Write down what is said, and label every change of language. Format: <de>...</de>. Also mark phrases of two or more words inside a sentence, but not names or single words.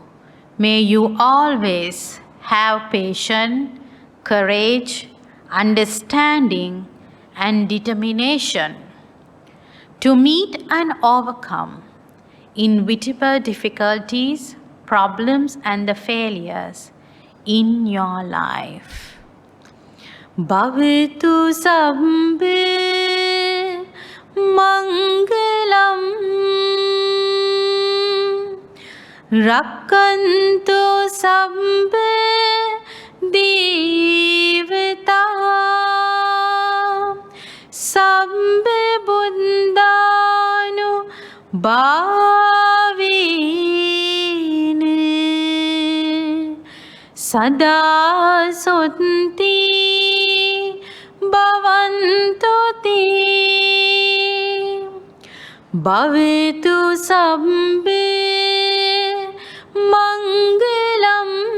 <en>May you always have patience, courage, understanding, and determination to meet and overcome inevitable difficulties, problems, and the failures in your life.</en> <pi>Bhavitu sabbe mangalam rakkantu sabbe devata sabbe buddhanu bhavine sada sunti bhavantu te bhavitu sabbe mangalam</pi>